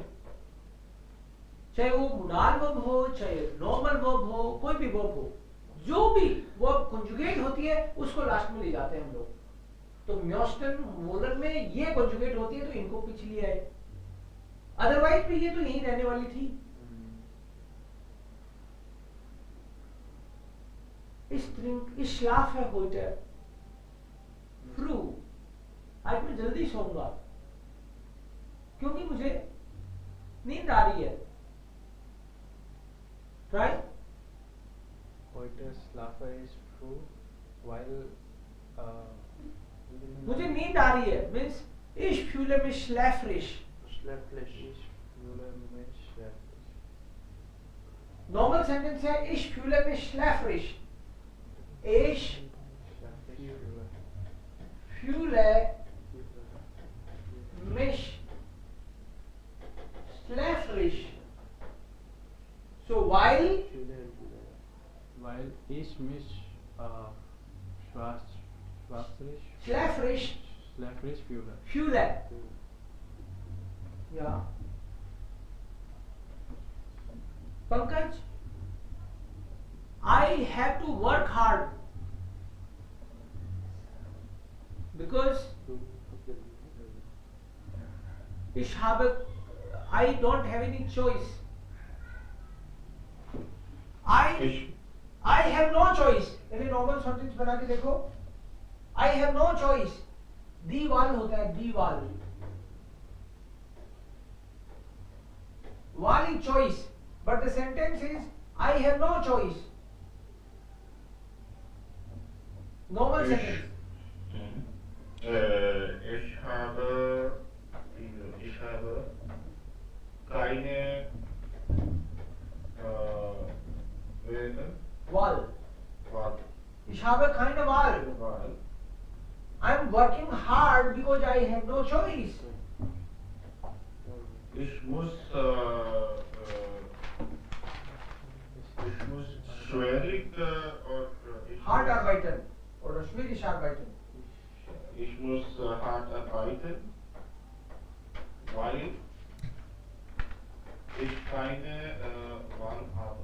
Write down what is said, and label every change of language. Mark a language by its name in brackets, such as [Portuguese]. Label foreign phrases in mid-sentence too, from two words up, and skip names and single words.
[Hindi] चाहे वो [English] modal verb [Hindi] हो, चाहे [English] normal verb [Hindi] हो, कोई भी वर्ब हो, जो भी [English] verb conjugate [Hindi] होती है उसको लास्ट में ले जाते हैं हम लोग. तो म्योस्टन मोलर में ये कंजुगेट होती है तो इनको पीछे लिया है, अदरवाइज भी ये तो यहीं रहने वाली थी. [German] Ich schlafe heute. [Hindi] थ्रू, आज मैं जल्दी सोऊंगा क्योंकि मुझे नींद आ रही है। राइट? [German] Heute schlafe ich früh, weil [Hindi] मुझे नींद आ रही है मीन्स [German] ich fühle mich schläfrig। schläfrig. Ich fühle mich schläfrig. [English] normal sentence [Hindi] है [German] ich fühle mich schläfrig। ich fühle mich schläfrig। [English] So while [German] Weil ich mich schläfrig fühle. fühle, ja, [English] Pankaj, I have to work hard because I don't have any choice. I have no choice। [Hindi] यानी [English] normal sentence [Hindi] बना के देखो, [English] I have no choice। [Hindi] दीवाल होता है, दीवाल, वाल [English] is choice, but the sentence is I have no choice। Normal sentence। [German] Ich habe keine Wahl। Wahl. Ich habe keine Wahl। Wahl. [English] I am working hard because I have no choice। [German] Ich muss schwierig Hard arbeiten oder schwierig arbeiten। ich muss hart arbeiten, weil ich keine Wahl habe.